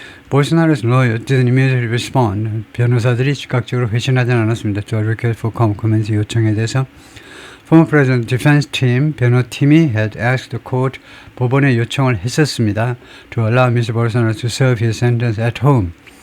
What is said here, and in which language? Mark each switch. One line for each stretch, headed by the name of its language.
English: 볼소나로's lawyer didn't immediately respond.
Korean: 변호사들이 즉각적으로 회신하지 않았습니다.
English: To a request for comments
Korean: 요청에 대해서
English: Former President Defense Team
Korean: 변호팀이
English: had asked the court
Korean: 법원에 요청을 했었습니다.
English: To allow Mr. Bolsonaro to serve his sentence at home.